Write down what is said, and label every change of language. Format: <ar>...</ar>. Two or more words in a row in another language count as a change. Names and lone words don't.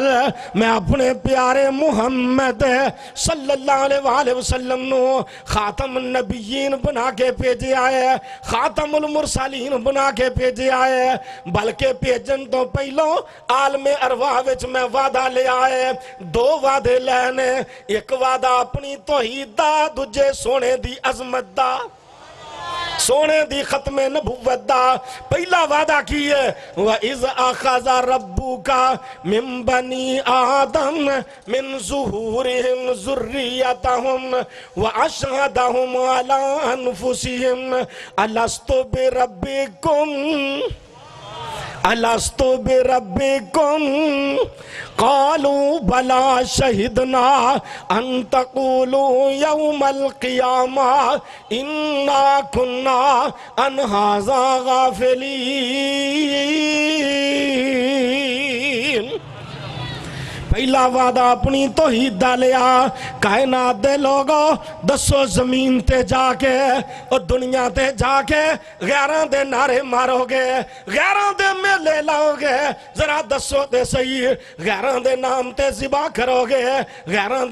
<pa>میں اپنے پیارے محمد</pa> <ar>صلی اللہ علیہ وآلہ وسلم</ar> <pa>نو</pa> <ar>خاتم النبیین</ar> <pa>بنا کے بھیجے آئے</pa> <ar>خاتم المرسلین</ar> <pa>بنا کے بھیجے آئے بلکہ بھیجن تو پہلو عالم ارواح وچ میں وعدہ لے آئے دو وعدے لینے ایک وعدہ اپنی توحید دا دوجے سونے دی عظمت دا سونے دی ختم نبوت دا پہلا وعدہ کیے</pa> <ar>وَإِذْ أَخَذَ رَبُّكَ مِن بَنِي آدَمَ مِن ظُهُورِهِمْ ذُرِّيَّتَهُمْ وَأَشْهَدَهُمْ عَلَىٰ أَنفُسِهِمْ أَلَسْتُ بِرَبِّكُمْ أَلَسْتُ بِرَبِّكُمْ قالوا بلا شہدنا ان تقولوا یوم القیامہ انا کننا عن ھذا</ar> <pa>غافلین پہلا وعدہ اپنی توحید دا لیا کائنات دے لوگو دسو زمین تے جا کے اور دنیا تے جا کے غیران دے نعرے مارو گے غیران دے میلے لاؤ گے ذرا دسو دے صحیح غیران دے نام تے ذبح کرو گے غیران</pa>